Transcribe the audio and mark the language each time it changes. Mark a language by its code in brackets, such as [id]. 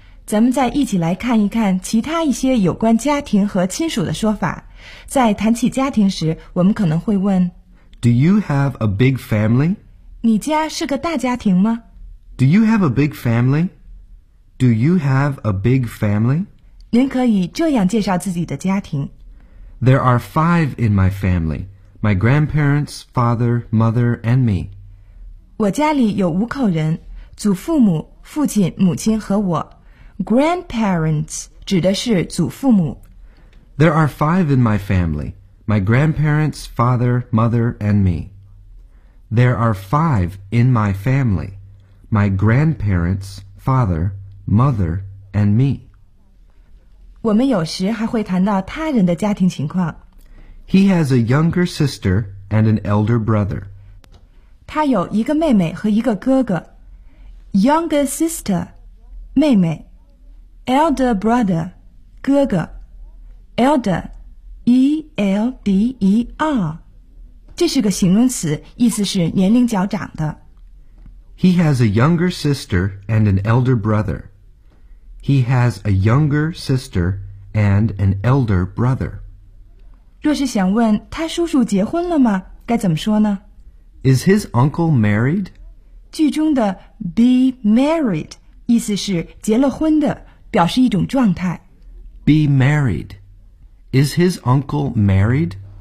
[zh] 咱们再一起来看一看其他一些有关家庭和亲属的说法。在谈起家庭时，我们可能会问 [en] ：Do you have a big family？ [zh] 你家是个大家庭吗 [en] ？Do you have a big family？ Do you have a big family？ [zh] 您可以这样介绍自己的家庭。 [en] There are 5 in my family, my grandparents, father, mother, and me. [zh] 我家里有5口人，祖父母、父亲、母亲和我。 Grandparents 指的是祖父母。 [en] There are 5 in my family, my grandparents, father, mother, and me. There are 5 in my family, my grandparents, father, mother, and me. [zh] 我们有时还会谈到他人的家庭情况。 [en] He has a younger sister and an elder brother. [zh] 他有一个妹妹和一个哥哥。 [en] Younger sister, 妹妹。Elder brother, 哥哥。 Elder, E-L-D-E-R. [zh] 这是个形容词，意思是年龄较长的。 [en] He has a younger sister and an elder brother. He has a younger sister and an elder brother. [zh] 若是想问他叔叔结婚了吗？该怎么说呢 [en] ？Is his uncle married? [zh] 句中的 be married 意思是结了婚的，表示一种状态。 [en] Be married. Is his uncle married?